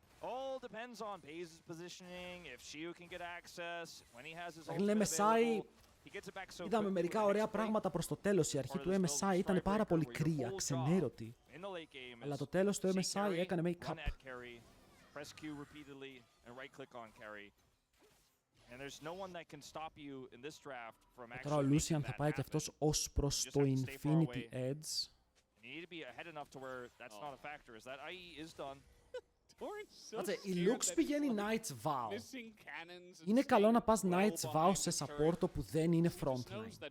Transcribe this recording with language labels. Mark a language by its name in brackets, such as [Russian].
[English] All depends on Baze's positioning, if Shiu can get access, when he has his ultimate available, he gets it back so quickly. [Greek] Είδαμε μερικά ωραία πράγματα προς το τέλος. Η αρχή του MSI ήταν πάρα πολύ κρύα, ξενέρωτη. Αλλά το τέλος του MSI έκανε make-up. [English] Press Q repeatedly and right click on carry. And there's no one that can stop you in this draft from actually. [Greek] Τώρα ο Lucian θα πάει και αυτός ως προς το Infinity Edge. [English] You need to be ahead enough to where that's not a factor. As that IE is done. [Greek] Κάτσε, η Lux πηγαίνει Night's Vow. Είναι καλό να πας Night's Vow σε support που δεν είναι frontline.